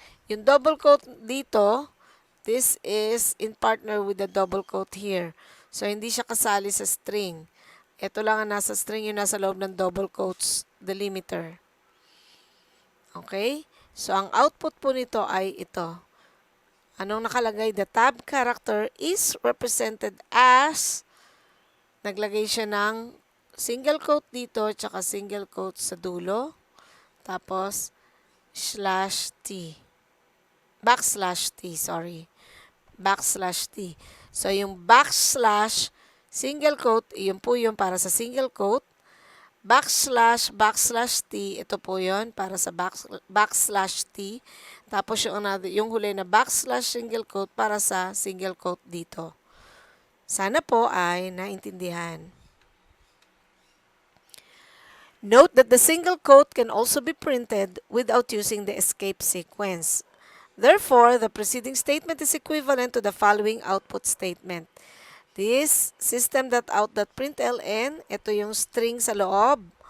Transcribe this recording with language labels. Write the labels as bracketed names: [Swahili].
[Filipino] Yung double quote dito, [English] this is in partner with the double quote here. [Filipino] So, hindi siya kasali sa string. Ito lang ang nasa string, yung nasa loob ng double quotes delimiter. Okay? So, ang output po nito ay ito. Anong nakalagay? [English] The tab character is represented as, [Filipino] naglagay siya ng single quote dito, tsaka single quote sa dulo. Tapos, /t. Backslash t, sorry. Backslash t. So, yung backslash, single quote, yun po yung para sa single quote. Backslash t, ito po yun para sa backslash t. Tapos yung huli na backslash single quote para sa single quote dito. Sana po ay naintindihan. [English] Note that the single quote can also be printed without using the escape sequence. Therefore, the preceding statement is equivalent to the following output statement. This system.out.println, [Filipino] ito yung string sa loob.